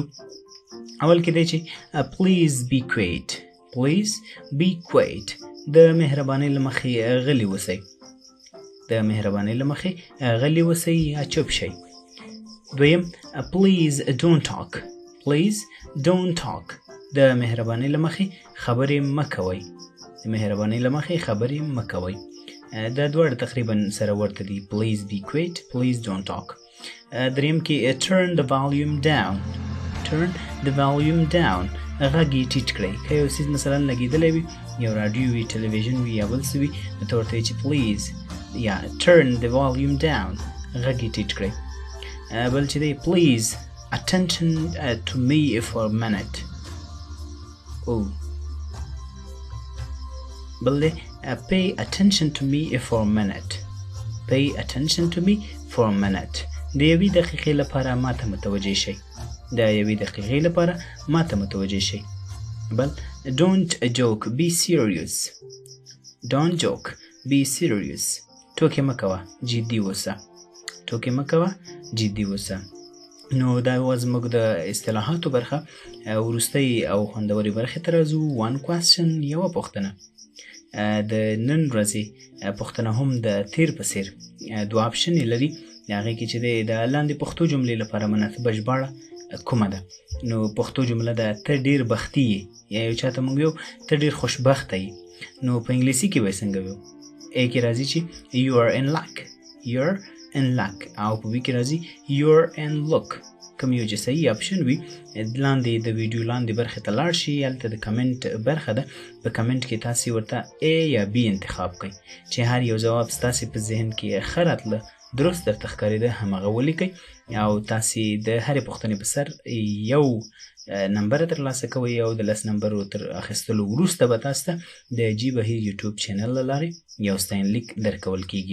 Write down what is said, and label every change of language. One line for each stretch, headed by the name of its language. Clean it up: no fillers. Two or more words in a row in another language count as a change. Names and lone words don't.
Pashto: اول کې دی چې
English: please be quiet please be quiet
Pashto: د مهربانۍ له مخې غلي اوسئ. د مهربانۍ له مخې غلي اوسئ یا چوپ شئ. دویم
English: please don't talk please don't talk
Pashto: د مهربانۍ له مخې خبرې مه کوئ. د مهربانۍ له مخې خبرې مه کوئ. دا دواړه تقریبا سره ورته دي.
English: please be quiet please don't talk.
Pashto: دریم کې
English: turn the volume down turn the volume down
Pashto: غږ یې ټیټ کړئ. که یو څیز مثلا لګېدلی وي یو راډیو وي ټلویزیون وي یا بل څه وي نو ته ورته چې please یا
English: turn the volume down
Pashto: غږ یې ټیټ کړئ. بل چې دی
English: please attention to me for a minute.
Pashto: بل دی
English: pay attention to me for a minute. pay attention to me for a minute.
Pashto: د یوې دقیقې لپاره ما ته متوجه شئ. د یوې دقیقې لپاره ما ته متوجه شئ.
English: بل don't joke be serious. don't joke be serious.
Pashto: ټوکې مه کوه جدي اوسه. ټوکې مه کوه جدي اوسه. نو دا وه زموږ د اصطلاحاتو برخه. وروستۍ او خوندورې برخې ته راځو.
English: one question
Pashto: یوه پوښتنه. د نن ورځې پوښتنه هم د تیر په څېر دوه اپشنې لري. د هغې کې چې دی د لاندې پښتو جملې لپاره مناسبه ژباړه کومه ده؟ نو پښتو جمله ده ته ډېر بختي یې یا یو چا ته موږ ویو ته ډېر خوشبخته یې. نو په انګلیسي کې به یې څنګه ویو؟ ا کې راځي چې
English: you are in luck you are in luck
Pashto: او په بي کې راځي
English: you are in luck.
Pashto: کوم یو چې صحیح اپشن وي لاندې د ویډیو لاندې برخې ته لاړ شي. هلته د کمنټ برخه ده. په کمنټ کې تاسې ورته ا یا بي انتخاب کړئ چې هر یو ځواب ستاسې په ذهن کې ښه راتله درست درته ښکارېده همغه ولیکئ او تاسې د هرې پوښتنې په سر یو نمبر ترلاسه کوئ او د 10 نمبرو تر اخیستلو وروسته به تاسو ته د جي بهیر یوټیوب چینل له لارې یو ستاینلیک درکول کیږي.